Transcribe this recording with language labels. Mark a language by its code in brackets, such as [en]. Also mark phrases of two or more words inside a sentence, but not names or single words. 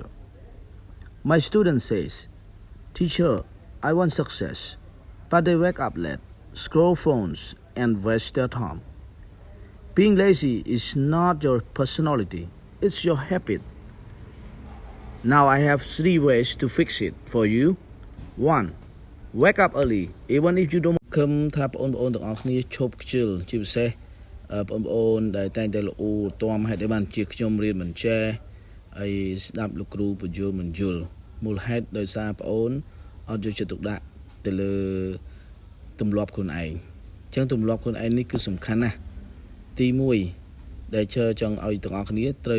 [en] My student says, Teacher, I want success, but they wake up late, scroll phones, and waste their time. Being lazy is not your personality, it's your habit. Now I have 3 ways to fix it for you. 1. Wake up early, even if you don't [km] ខឹមថាបងប្អូនទាំងអស់គ្នាឈប់ខ្ជិលជាពិសេសបងប្អូនដែលតែងតែល្អទាំហេតុអីបានជាខ្ញុំរៀនមិនចេះហើយស្ដាប់លោកគ្រូបញ្យល់មិនយល់មូលហេតុដោយសារបងប្អូនអត់យកចិត្តទុកដាក់ទៅលើទម្លាប់ខ្លួនឯងអញ្ចឹងទម្លាប់ខ្លួនឯងនេះគឺសំខាន់ណាស់ទី1ដែលចង់ឲ្យទាំងអស់គ្នាត្រូវ